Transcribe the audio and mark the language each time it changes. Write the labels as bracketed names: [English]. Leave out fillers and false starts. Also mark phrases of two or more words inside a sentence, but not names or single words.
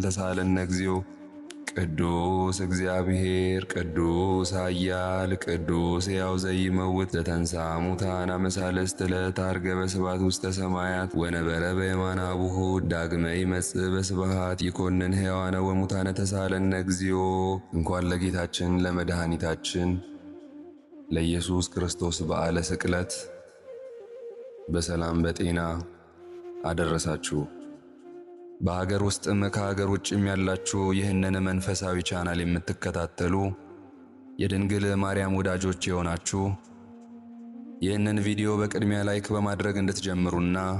[Geez] ተሳሃለነ እግዚኦ። ቅዱስ እግዚአብሔር ቅዱስ ኃያል ቅዱስ ሕያው ዘይመውት ዘተንሥአ እሙታን አመ ሣልስት ዕለት ዐርገ በስብሐት ውስተ ሰማያት ወነበረ በየማነ አቡሁ ዳግመ ይመጽእ በስብሐት ይኰንን ሕያዋነ ወሙታነ ተሳሃለነ እግዚኦ። [Amharic] እንኳን ለጌታችን ለመድኃኒታችን ለኢየሱስ ክርስቶስ በዓለ ስቅለት በሰላም በጤና አደረሳችሁ። በሀገር ውስጥም ከሀገር ውጭም ያላችሁ ይህንን መንፈሳዊ ቻናል የምትከታተሉ የድንግል ማርያም ወዳጆች የሆናችሁ ይህንን ቪዲዮ በቅድሚያ ላይክ በማድረግ እንድትጀምሩና